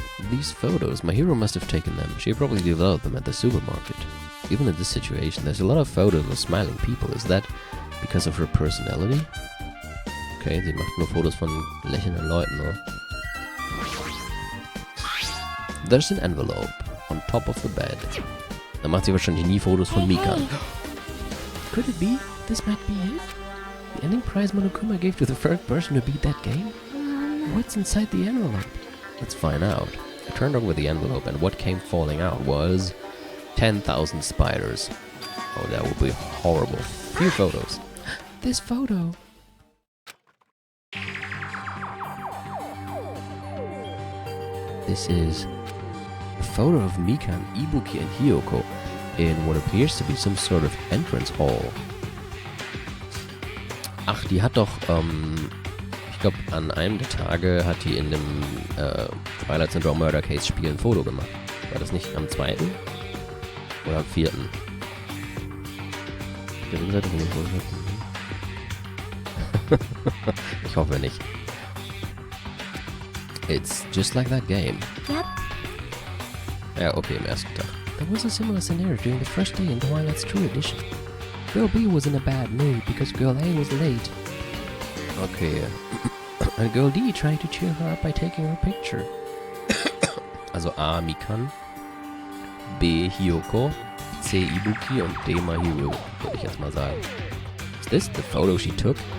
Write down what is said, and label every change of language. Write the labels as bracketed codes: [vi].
[en] These photos, my hero must have taken them. She probably developed them at the supermarket. Even in this situation, there's a lot of photos of smiling people. Is that because of her personality? [de] Okay, sie macht nur Fotos von lächelnden Leuten, oder? [en] There's an envelope on top of the bed. [de] Da macht sie wahrscheinlich nie Fotos von Mika. [en] Could it be? This might be it? The ending prize Monokuma gave to the first person to beat that game? What's inside the envelope? Let's find out. I turned over the envelope and what came falling out was 10,000 spiders. Oh, that would be horrible. Few photos. This photo. This is a photo of Mikan, Ibuki, and Hiyoko in what appears to be some sort of entrance hall. [de] Ach, die hat doch, ich glaube, an einem der Tage hat die in dem Twilight Syndrome Murder Case Spiel ein Foto gemacht. War das nicht am 2. oder am 4.? Der Rückseite von dem Foto. Ich hoffe nicht. [en] It's just like that game. Yep. [de] Ja, okay, im ersten Tag. [en] There was a similar scenario during the first day in Twilight's True Edition. Girl B was in a bad mood because Girl A was late. Okay. And Girl D tried to cheer her up by taking her picture. [de] Also A, Mikan, B, Hiyoko, C, Ibuki und D, my hero, würde ich jetzt mal sagen. [en] Is this the photo she took?